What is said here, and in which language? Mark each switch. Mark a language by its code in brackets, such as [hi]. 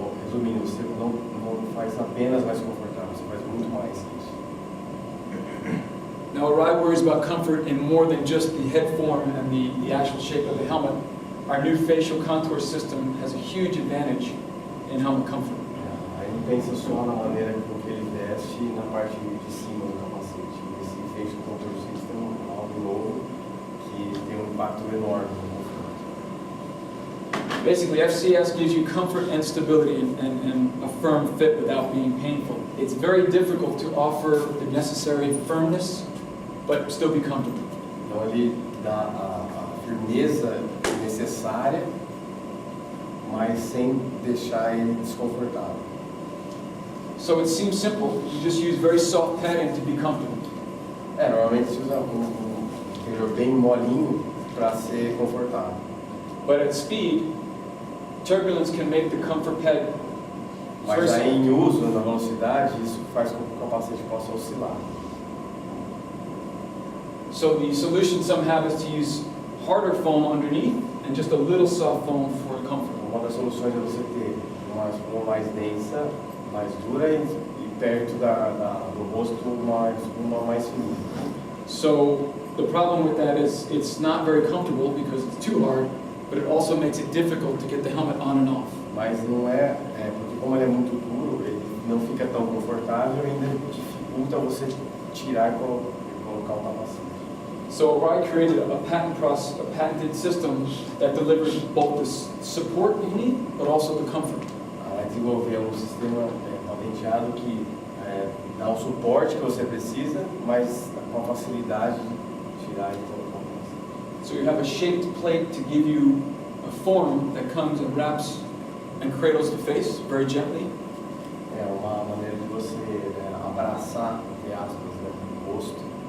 [pt] Resumindo, você não faz apenas mais confortável, você faz muito mais que isso. [en] Now, Arai worries about comfort in more than just the head form and the actual shape of the helmet. Our new facial contour system has a huge advantage in helmet comfort. [pt] Aí não pensa só na maneira com que ele veste e na parte de cima do capacete. Esse facial contour system é algo novo que tem um impacto enorme no conforto. [en] Basically, FCS gives you comfort and stability and a firm fit without being painful. It's very difficult to offer the necessary firmness, but still be comfortable. [pt] Então ele dá a firmeza necessária, mas sem deixar ele desconfortável. [en] So it seems simple. You just use very soft padding to be comfortable. [pt] Normalmente se usa um interior bem molinho para ser confortável. [en] But at speed, turbulence can make the comfort pad very [pt] Mas aí [en] soft. [pt] em uso, na velocidade, isso faz com que o capacete possa oscilar. [en] So the solution some have is to use harder foam underneath and just a little soft foam for comfort. [pt] Uma das soluções é você ter uma espuma mais densa, mais dura e perto do rosto uma espuma mais fininha. [en] So the problem with that is it's not very comfortable because it's too hard, but it also makes it difficult to get the helmet on and off. [pt] Mas não porque como ele é muito duro, ele não fica tão confortável e ainda dificulta você tirar e colocar o capacete. [en] So Arai created a patented system that delivers both the support you need, but also the comfort. [pt] Ela desenvolveu um sistema patenteado que dá o suporte que você precisa, mas com a facilidade de tirar e colocar o capacete. [en] So you have a shaped plate to give you a form that comes and wraps and cradles the face very gently. [pt] É uma maneira de você abraçar, entre aspas, o rosto